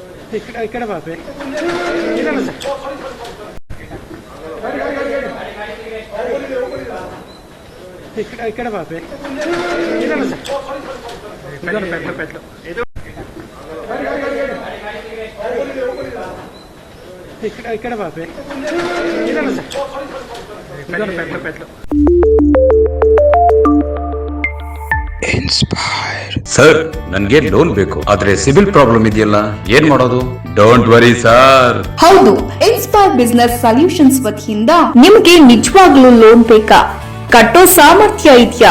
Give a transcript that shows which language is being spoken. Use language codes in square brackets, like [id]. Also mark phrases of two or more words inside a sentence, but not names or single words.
[te] ఇక్కడ పాపే ఇక్కడ పాపే పెట్టలు ఇక్కడ పాపే పెట్టలు [kn] ಸರ್ ನನಗೆ ಲೋನ್ ಬೇಕು ಆದ್ರೆ [en] CIBIL problem [kn] ಇದೆಯಲ್ಲ ಏನ್ ಮಾಡೋದು? [en] Don't worry sir. [kn] ಹೌದು, ಇನ್ಸ್ಪೈರ್ ಬಿಸಿನೆಸ್ ಸೊಲ್ಯೂಷನ್ಸ್ ವತಿಯಿಂದ ನಿಮಗೆ ನಿಜವಾಗ್ಲೂ ಲೋನ್ ಬೇಕಾ? ಕಟ್ಟೋ ಸಾಮರ್ಥ್ಯ ಇದೆಯಾ?